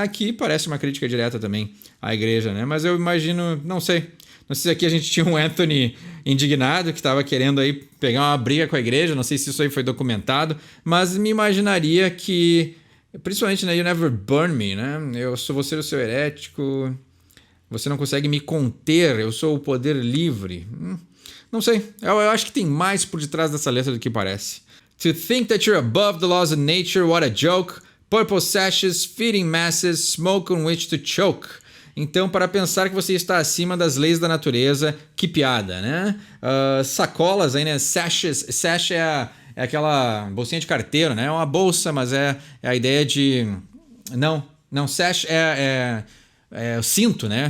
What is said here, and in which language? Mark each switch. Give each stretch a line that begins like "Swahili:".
Portuguese: Aqui parece uma crítica direta também à igreja, né? Mas eu imagino, não sei se aqui a gente tinha um Anthony indignado que estava querendo aí pegar uma briga com a igreja, não sei se isso aí foi documentado, mas me imaginaria que, principalmente, né?
English: You never burn me,
Portuguese: né? Vou ser o seu herético. Você não consegue me conter, eu sou o poder livre. Não sei, eu acho que tem mais por detrás dessa letra do que parece.
English: To think that you're above the laws of nature, what a joke. Purple sashes, feeding masses, smoke on which to choke.
Portuguese: Então, para pensar que você está acima das leis da natureza, que piada, né? Sacolas aí, né? Sashes, sash é aquela bolsinha de carteiro, né? É uma bolsa, mas é a ideia de... Não, sash é o cinto, né?